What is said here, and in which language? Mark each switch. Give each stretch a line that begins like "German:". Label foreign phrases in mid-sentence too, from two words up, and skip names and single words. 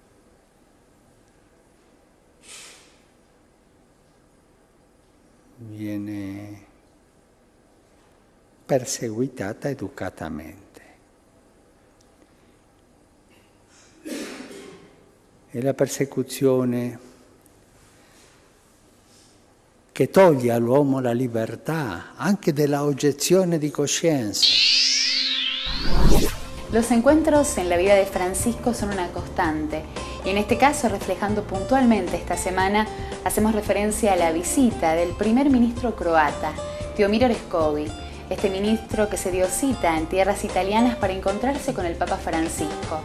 Italian: Viene perseguitata educatamente. È la persecuzione che toglie all'uomo la libertà anche della objezione di coscienza.
Spanish: Los encuentros en la vida de Francisco son una constante y en este caso, reflejando puntualmente esta semana, hacemos referencia a la visita del primer ministro croata, Tihomir Orešković, este ministro que se dio cita en tierras italianas para encontrarse con el Papa Francisco.